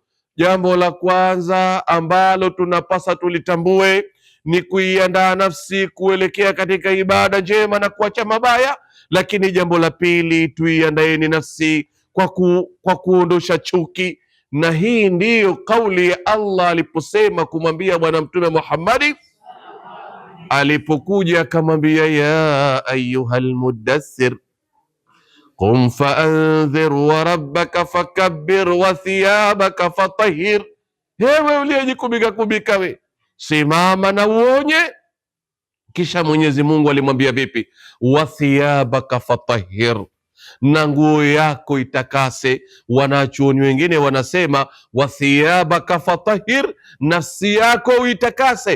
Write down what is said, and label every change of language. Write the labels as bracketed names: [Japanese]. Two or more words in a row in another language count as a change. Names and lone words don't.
[Swahili] Jambo la kwanza ambalo tunapasa tulitambue ni kuiandaa nafsi kuelekea katika ibada njema na kuacha mabaya. Lakini jambo la pili, tuiandaeni nafsi kwa kuondosha chuki, na hii ndiyo kauli ya Allah aliposema kumwambia Bwana Mtume Muhammadi alipokuja akamwambia, [Arabic] يا أيها المدثر قم فأنذر وربك فكبر وثيابك فطهر. [Swahili] Hewe uliyejikubika kubika, we simama na uonye. Kisha Mwenyezi Mungu alimwambia vipi? [Arabic] وثيابك فطهر, [Swahili] na nguo yako itakase. Wanachuoni wengine wanasema [Arabic] وثيابك فطهر, [Swahili] nafsi yako uitakase.